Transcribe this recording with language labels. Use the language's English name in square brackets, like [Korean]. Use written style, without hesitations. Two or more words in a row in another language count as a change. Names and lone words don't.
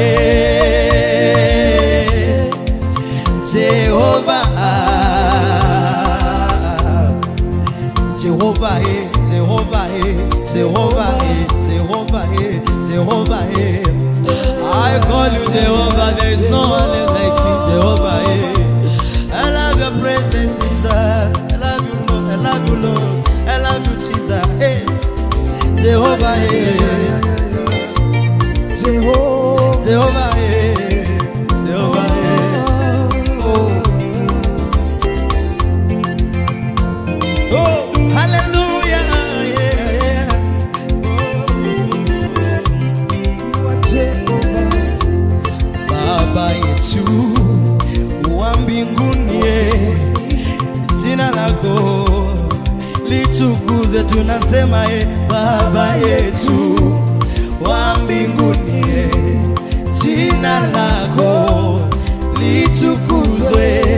[English] Jehovah, Jehovah, Jehovah, Jehovah, Jehovah, Jehovah. I call you Jehovah. There is no one else like you, Jehovah. I love your presence, Jesus. I love you, Lord. I love you, Lord. I love you, Jesus. Hey, Jehovah. Jehovah. Jehovah. Jehovah. Oh. Oh, hallelujah. Yeah. You are Jehovah. [Swahili] Baba, wetu wa mbinguni, jina lako litukuze. Tunasema Baba yetu wa mbinguni, jina lako litukuzwe.